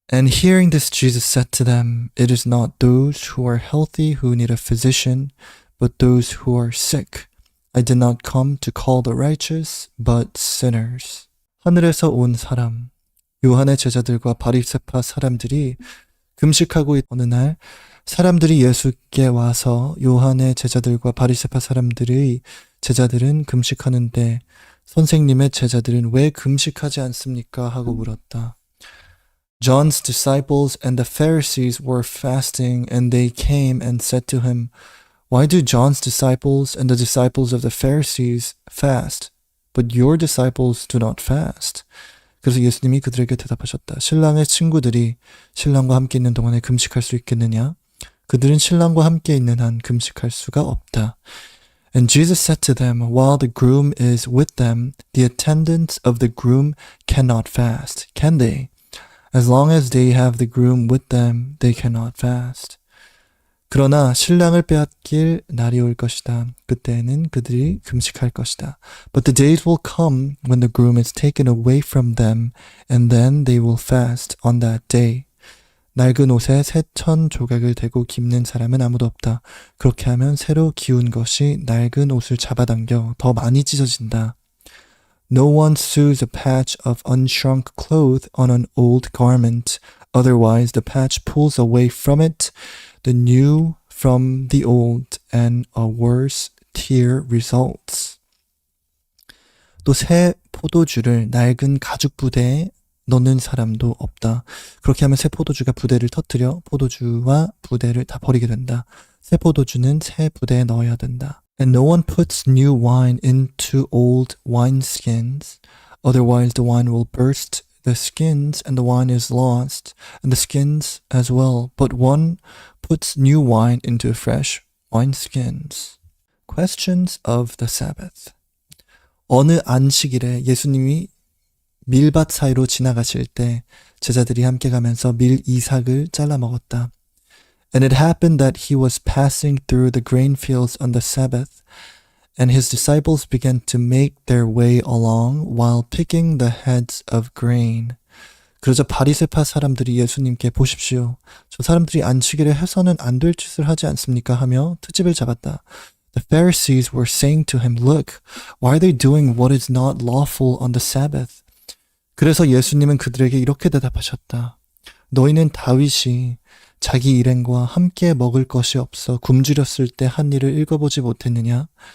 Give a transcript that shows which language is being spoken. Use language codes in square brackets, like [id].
[en] And hearing this, Jesus said to them, It is not those who are healthy who need a physician, but those who are sick. I did not come to call the righteous, but sinners. [ko] 하늘에서 온 사람, 요한의 제자들과 바리새파 사람들이 금식하고 있는 어느 날 사람들이 예수께 와서 요한의 제자들과 바리새파 사람들의 제자들은 금식하는데 선생님의 제자들은 왜 금식하지 않습니까? 하고 물었다. [en] John's disciples and the Pharisees were fasting, and they came and said to him, Why do John's disciples and the disciples of the Pharisees fast, but your disciples do not fast? [ko] 그래서 예수님이 그들에게 대답하셨다. 신랑의 친구들이 신랑과 함께 있는 동안에 금식할 수 있겠느냐? 그들은 신랑과 함께 있는 한 금식할 수가 없다. [en] And Jesus said to them, While the groom is with them, the attendants of the groom cannot fast, can they? As long as they have the groom with them, they cannot fast. [ko] 그러나 신랑을 빼앗길 날이 올 것이다. 그때에는 그들이 금식할 것이다. [en] But the days will come when the groom is taken away from them, and then they will fast on that day. [ko] 낡은 옷에 새 천 조각을 대고 깁는 사람은 아무도 없다. 그렇게 하면 새로 기운 것이 낡은 옷을 잡아당겨 더 많이 찢어진다. [en] No one sews a patch of unshrunk cloth on an old garment. Otherwise, the patch pulls away from it, the new from the old, and a worse tear results. [ko] 또 새 포도주를 낡은 가죽 부대에 넣는 사람도 없다. 그렇게 하면 새 포도주가 부대를 터뜨려 포도주와 부대를 다 버리게 된다. 새 포도주는 새 부대에 넣어야 된다. [en] And no one puts new wine into old wineskins, otherwise the wine will burst the skins and the wine is lost, and the skins as well. But one puts new wine into fresh wineskins. Questions of the Sabbath. [ko] 어느 안식일에 예수님이 밀밭 사이로 지나가실 때 제자들이 함께 가면서 밀 이삭을 잘라 먹었다. [en] And it happened that he was passing through the grain fields on the Sabbath, and his disciples began to make their way along while picking the heads of grain. [ko] 그러자 바리새파 사람들이 예수님께 보십시오. 저 사람들이 안식일에 해서는 안 될 짓을 하지 않습니까? 하며 트집을 잡았다. [en] The Pharisees were saying to him, Look, why are they doing what is not lawful on the Sabbath? [ko] 그래서 예수님은 그들에게 이렇게 대답하셨다. 너희는 다윗이 자기 일행과 함께 먹을 것이 없어 굶주렸을 때 한 일을 읽어보지 못했느냐?